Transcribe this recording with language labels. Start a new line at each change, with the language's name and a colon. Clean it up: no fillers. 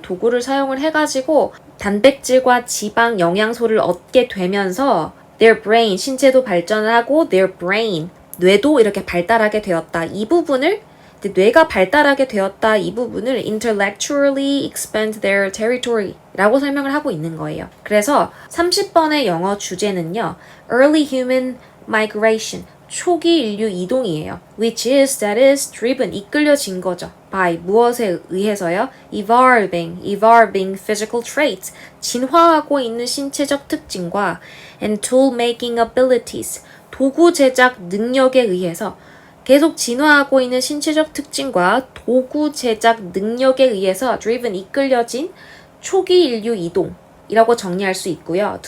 Korean: 도구를 사용을 해가지고 단백질과 지방, 영양소를 얻게 되면서
English: their brain,
Korean: 신체도 발전을 하고 their brain, 뇌도 이렇게 발달하게 되었다. 이 부분을, 뇌가 발달하게 되었다. 이 부분을
English: intellectually expand their territory
Korean: 라고 설명을 하고 있는 거예요. 그래서 30번의 영어 주제는요,
English: early human migration,
Korean: 초기 인류 이동이에요.
English: which is, that is, driven,
Korean: 이끌려진 거죠. by, 무엇에 의해서요?
English: evolving physical traits,
Korean: 진화하고 있는 신체적 특징과
English: and tool making abilities,
Korean: 도구 제작 능력에 의해서 계속 진화하고 있는 신체적 특징과 도구 제작 능력에 의해서
English: driven,
Korean: 이끌려진 초기 인류 이동이라고 정리할 수 있고요.